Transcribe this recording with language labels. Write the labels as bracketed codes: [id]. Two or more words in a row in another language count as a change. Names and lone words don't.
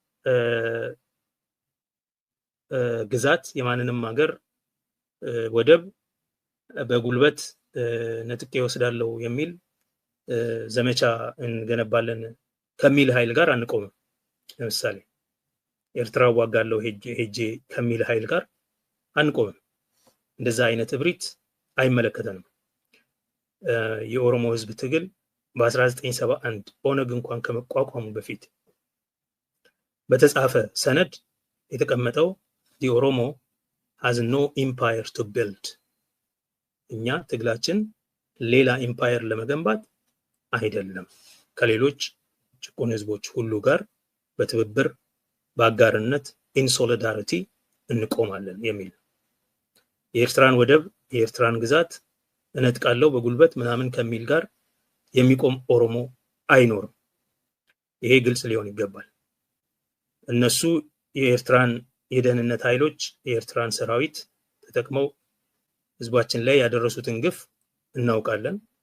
[am] ግዛት የማንንም ሀገር ወደብ በጉልበት ነጥቄ ወስዳለሁ የሚል ዘመቻ እንገነባለን ከሚል ኃይል ጋር አንቆምም። ለምሳሌ ኤርትራ ዋጋለው ሄጄ ከሚል ኃይል ጋር አንቆምም። እንደዛ አይነት እብሪት አይመለከተንም። የኦሮሞ ህዝብ ትግል በ1971 ኦነግ እንኳን ከመቋቋሙ በፊት በተጻፈ ሰነድ የተቀመጠው [en] the Oromo has no empire to build [am] እኛ ትግላችን ሌላ ኢምፓየር ለመገንባት አይደለም፣ ከሌሎች ጭቁን ህዝቦች ሁሉ ጋር በትብብር በአጋርነት [en] in solidarity [am] እንቆማለን የሚል የኤርትራን ወደብ የኤርትራን ግዛት እነጥቃለው በጉልበት ምናምን ከሚል ጋር የሚቆም ኦሮሞ አይኖርም። ይሄ ግልጽ ሊሆን ይገባል። እነሱ የኤርትራን የደህንነት ኃይሎች የኤርትራን ሰራዊት ተጠቅመው ህዝባችን ላይ ያደረሱትን ግፍ እናውቃለን።